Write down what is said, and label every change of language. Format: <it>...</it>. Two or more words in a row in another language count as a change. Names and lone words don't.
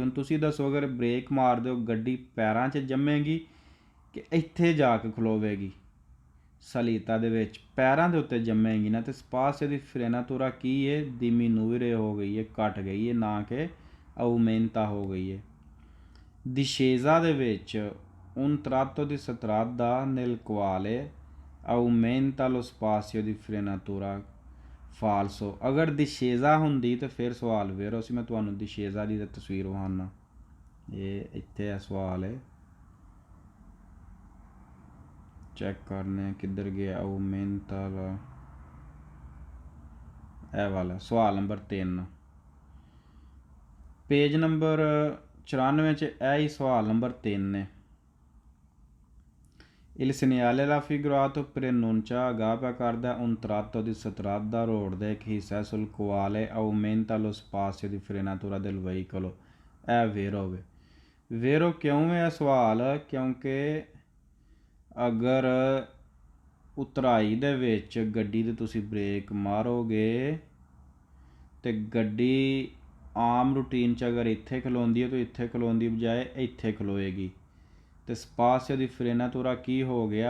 <pa>ਹੁਣ ਤੁਸੀਂ ਦੱਸੋ, ਅਗਰ ਬ੍ਰੇਕ ਮਾਰਦੇ ਹੋ ਗੱਡੀ ਪੈਰਾਂ 'ਚ ਜੰਮੇਗੀ ਕਿ ਇੱਥੇ ਜਾ ਕੇ ਖਲੋਵੇਗੀ? ਸਲੀਤਾ ਦੇ ਵਿੱਚ ਪੈਰਾਂ ਦੇ ਉੱਤੇ ਜੰਮੇਗੀ ਨਾ, ਅਤੇ</pa> <it>spazio di frenatura</it> <pa>ਕੀ ਹੈ? ਦਿਮੀਨੂਰੇ ਹੋ ਗਈ ਹੈ, ਘਟ ਗਈ ਹੈ, ਨਾ ਕਿ ਆਉਮੈਂਤਾ ਹੋ ਗਈ ਹੈ। ਦਿਸ਼ੇਜ਼ਾ ਦੇ ਵਿੱਚ</pa> <it>un tratto di strada nel quale aumenta lo spazio di frenatura,</it> <pa>ਫਾਲਸੋ। ਅਗਰ ਦਿਸ਼ੇਜ਼ਾ ਹੁੰਦੀ ਤਾਂ ਫਿਰ ਸਵਾਲ ਵੇਰੋ ਸੀ। ਮੈਂ ਤੁਹਾਨੂੰ ਦਿਸ਼ੇਜ਼ਾ ਦੀ ਤਸਵੀਰ ਵਿਖਾਉਣਾ, ਇਹ ਇੱਥੇ ਇਹ ਸਵਾਲ ਹੈ, ਚੈੱਕ ਕਰਨੇ ਕਿੱਧਰ ਗਿਆ ਆਉਮੈਂਤਾ, ਇਹ ਵਾਲਾ ਸਵਾਲ ਨੰਬਰ 3 ਪੇਜ ਨੰਬਰ 94 'ਚ ਇਹ ਹੀ ਸਵਾਲ ਨੰਬਰ 3 ਨੇ।</pa> <it>Il segnale raffigurato preannuncia</it> <pa>ਅਗਾਹ ਕਰਦਾ</pa> <it>un tratto di strada</it> <pa>ਰੋਡ ਦਾ ਇੱਕ ਹਿੱਸਾ</pa> <it>sul quale aumenta lo spazio di frenatura del veicolo,</it> <pa>ਇਹ ਵੇਰੋ ਵੇ। ਵੇਰੋ ਕਿਉਂ ਹੈ ਇਹ ਸਵਾਲ? ਕਿਉਂਕਿ ਅਗਰ ਉਤਰਾਈ ਦੇ ਵਿੱਚ ਗੱਡੀ ਦੇ ਤੁਸੀਂ ਬ੍ਰੇਕ ਮਾਰੋਗੇ ਅਤੇ ਗੱਡੀ ਆਮ ਰੂਟੀਨ 'ਚ ਅਗਰ ਇੱਥੇ ਖਲੋਂਦੀ ਹੈ ਤਾਂ ਇੱਥੇ ਖਲੋਣ ਦੀ ਬਜਾਏ ਇੱਥੇ ਖਲੋਏਗੀ, ਅਤੇ</pa> <it>spazio di frenatura</it> <pa>ਕੀ ਹੋ ਗਿਆ?</pa>